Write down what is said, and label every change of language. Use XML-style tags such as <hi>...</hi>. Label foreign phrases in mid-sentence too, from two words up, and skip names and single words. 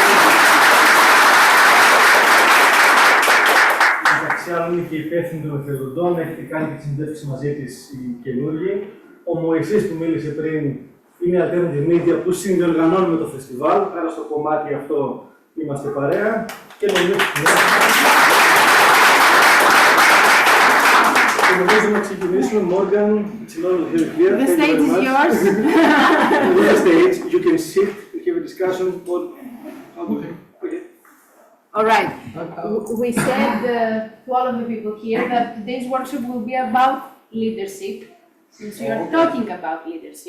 <el>Μεταξύ άλλων είναι και υπεύθυνη των εθελοντών, έχετε κάνει και τη συνέντευξη μαζί της οι καινούργιοι. Ο Μωυσής που μίλησε πριν είναι η</el> <en>alternative media</en> <el>που συνδιοργανώνουμε το φεστιβάλ, άρα στο κομμάτι αυτό είμαστε παρέα και νομίζω να ξεκινήσουμε.</el> <en>Morgan, it's not here. The stage is yours. The stage, you can sit, have a discussion. Okay. All right. We said to all of the people here that today's workshop will be about leadership, since we are talking about leadership.</en>